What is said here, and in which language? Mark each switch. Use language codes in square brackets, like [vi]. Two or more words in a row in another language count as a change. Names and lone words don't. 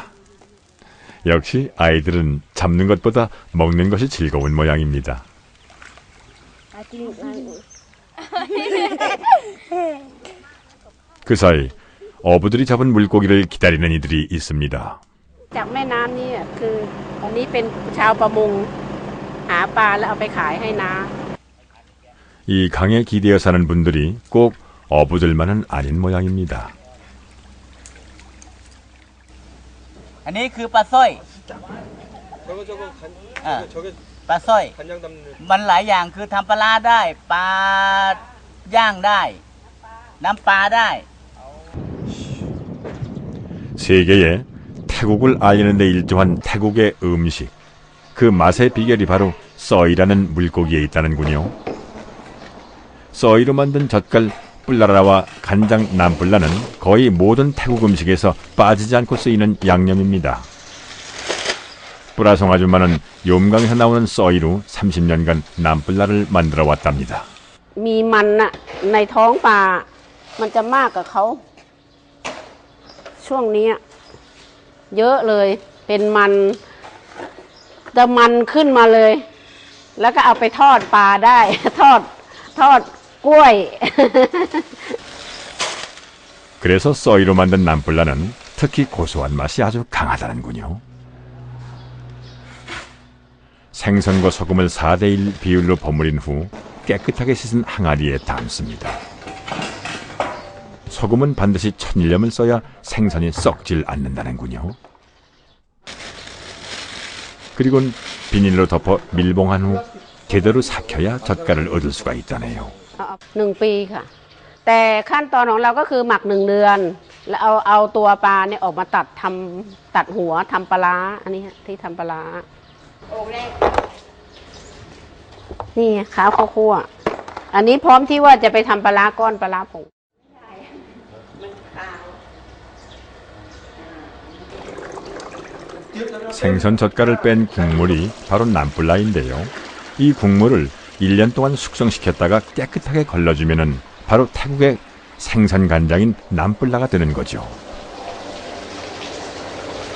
[ko] 역시 아이들은 잡는 것보다 먹는 것이 즐거운 모양입니다. 그 사이 어부들이 잡은 물고기를 기다리는 이들이 있습니다. [th] จากแม่น้ำนี่คืออันนี้เป็นชาวประมงหาปลาแล้วเอาไปขายให้น้า [ko] 이 강에 기대어 사는 분들이 꼭 어부들만은 아닌 모양입니다. [th] อันนี้คือปลาสร้อยปลาสร้อยมันหลายอย่างคือทำปลาร้าได้ปลาย่างได้น้ำปลาได้ [ko] 세계에 태국을 알리는 데 일조한 태국의 음식. 그 맛의 비결이 바로 써이라는 물고기에 있다는군요. 써이로 만든 젓갈 뿔라라와 간장 남뿔라는 거의 모든 태국 음식에서 빠지지 않고 쓰이는 양념입니다. 뿌라송 아줌마는 욤강에서 나오는 써이로 30년간 남뿔라를 만들어 왔답니다. [th] มีมันน่ะในท้องปลามันจะมากกว่าเขาช่วงนี้เยอะเลยเป็นมันจะมันขึ้นมาเลยแล้วก็เอาไปทอดปลาได้ทอดกล้วย [ko] 그래서 써이로 만든 남뿔라는 특히 고소한 맛이 아주 강하다는군요. 생선과 소금을 4대1 비율로 버무린 후 깨끗하게 씻은 항아리에 담습니다. 소금은 반드시 1000년을 써야 생선이 썩질 않는다는군요. 그리고는 비닐로 덮어 밀봉한 후 제대로 삭혀야 젓갈을 얻을 수가 있다네요. [th] 1 ปีค่ะแต่ขั้นตอนของเราก็คือหมัก1 เดือนแล้วเอาตัวปลาเนี่ยออกมาตัดหัวทำปลาร้าอันนี้ที่ทำปลาร้านี่ข้าวคั่วอันนี้พร้อมที่ว่าจะไปทำปลาร้าก้อนปลาร้าผง [ko] 생선 젓갈을 뺀 국물이 바로 남뿔라인데요. 이 국물을 1년 동안 숙성시켰다가 깨끗하게 걸러주면은 바로 태국의 생선 간장인 남뿔라가 되는 거죠.